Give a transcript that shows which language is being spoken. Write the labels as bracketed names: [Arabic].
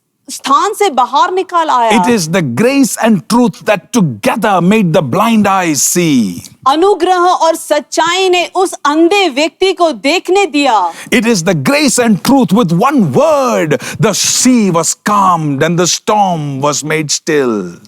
[Hindi] स्थान से बाहर निकाल आया। [English] It is the grace and truth that together made the blind eyes see. [Hindi] अनुग्रह और सच्चाई ने उस अंधे व्यक्ति को देखने दिया। [English] It is the grace and truth with one word. The sea was calmed and the storm was made still.